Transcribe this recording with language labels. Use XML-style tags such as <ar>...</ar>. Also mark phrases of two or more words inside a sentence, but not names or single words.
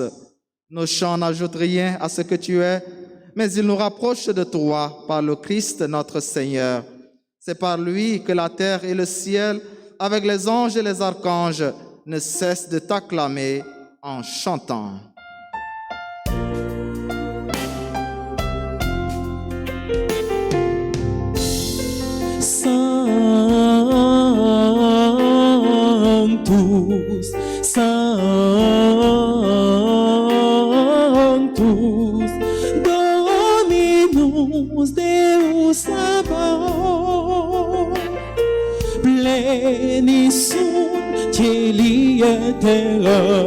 <fr>Nos chants n'ajoutent rien à ce que tu es, mais ils nous rapprochent de toi par le Christ notre Seigneur. C'est par lui que la terre et le ciel, avec les anges et les archanges, ne cessent de t'acclamer en chantant.</fr> <la>Sanctus, Sanctus, Dominus Deus Sabaoth, pleni sunt cieli et terra,</la>